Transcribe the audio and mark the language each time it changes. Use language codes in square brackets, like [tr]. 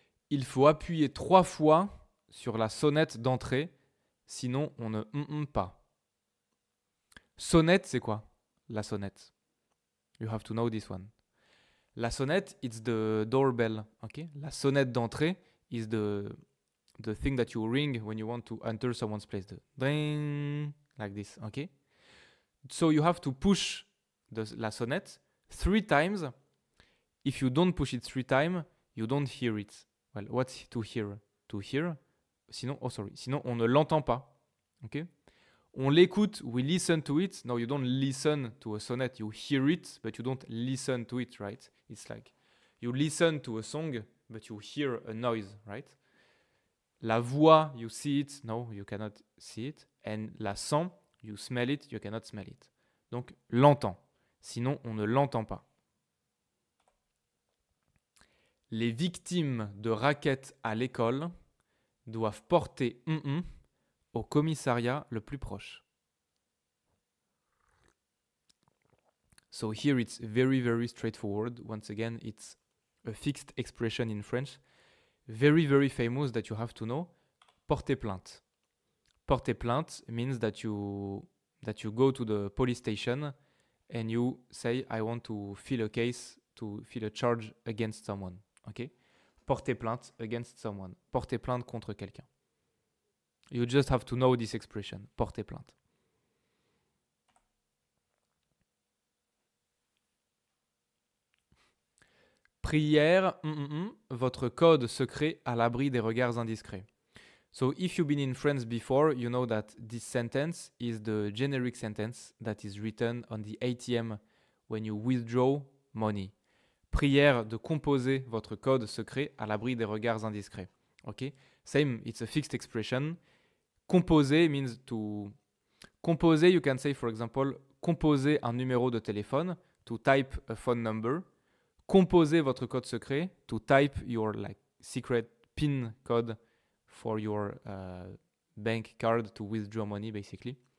[fr] Il faut appuyer 3 fois sur la sonnette d'entrée, sinon on ne pas. Sonnette, c'est quoi? La sonnette. [en] You have to know this one. [fr] La sonnette, [en] it's the doorbell, okay? [fr] La sonnette d'entrée [en] is the thing that you ring when you want to enter someone's place. The ding, like this, okay? So you have to push la sonnette 3 times. If you don't push it 3 times, you don't hear it. Well, what's to hear? To hear. [fr] Sinon on ne l'entend pas. [en] Okay? [fr] On l'écoute, [en] we listen to it. No, you don't listen to a sonnet. You hear it, but you don't listen to it, right? It's like you listen to a song, but you hear a noise, right? La voix, you see it. No, you cannot see it. And la sent, you smell it. You cannot smell it. [fr] Donc, l'entend. Sinon, on ne l'entend pas. Les victimes de raquettes à l'école doivent porter au commissariat le plus proche. [en] So here it's very, very straightforward. Once again, it's a fixed expression in French. Very, very famous that you have to know. Porter plainte. [fr] Porter plainte [en] means that you go to the police station and you say, I want to file a case, to file a charge against someone. Okay? [fr] Porter plainte [en] against someone. [fr] Porter plainte contre quelqu'un. [en] You just have to know this expression. [fr] Porter plainte. Prière, votre code secret à l'abri des regards indiscrets. [en] So if you've been in France before, you know that this sentence is the generic sentence that is written on the ATM when you withdraw money. [fr] Prière de composer votre code secret à l'abri des regards indiscrets. [en] Okay? Same, it's a fixed expression. Composer means to... Composer, you can say, for example, [fr] composer un numéro de téléphone, [en] to type a phone number. [fr] Composer votre code secret, [en] to type your secret PIN code for your bank card to withdraw money, basically.